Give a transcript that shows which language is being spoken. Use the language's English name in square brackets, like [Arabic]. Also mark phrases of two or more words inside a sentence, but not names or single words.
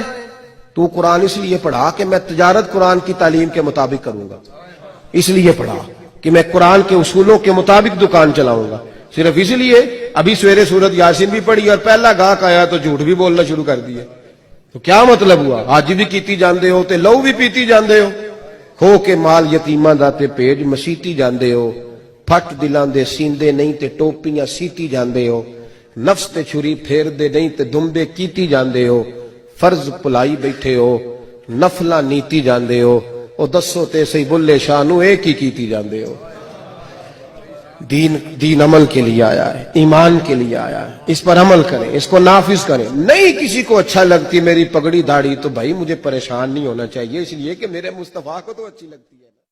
[Urdu] تو قرآن اس لیے پڑھا کہ میں تجارت قرآن کی تعلیم کے مطابق کروں گا، اس لیے پڑھا کہ میں قرآن کے اصولوں کے مطابق دکان چلاؤں گا، صرف اس لیے۔ ابھی سویرے سورت یاسین بھی پڑھی اور پہلا گاہک آیا تو جھوٹ بھی بولنا شروع کر دیا، تو کیا مطلب ہوا؟ [Punjabi] حج بھی کیتی جاندے ہو تے لو بھی پیتی جاندے ہو، کھو کے مال یتیماں دا تے پیج مسیتی جاندے ہو، پھٹ دلاں دے سیندے نہیں تے ٹوپیاں سیتی جاندے ہو، نفس تے چھری پھیر دے نہیں تے دمبے کیتی جاندے ہو، فرض پلائی بیٹھے ہو، نفلاں نیتی جاندے ہو، او دسو تے سی بلے شاہ نو ایک ہی کیتی جاندے ہو۔ [Urdu] دین عمل کے لیے آیا ہے، ایمان کے لیے آیا ہے، اس پر عمل کریں، اس کو نافذ کریں۔ نہیں کسی کو اچھا لگتی میری پگڑی داڑھی تو بھائی مجھے پریشان نہیں ہونا چاہیے، اس لیے کہ میرے مصطفیٰ کو تو اچھی لگتی ہے۔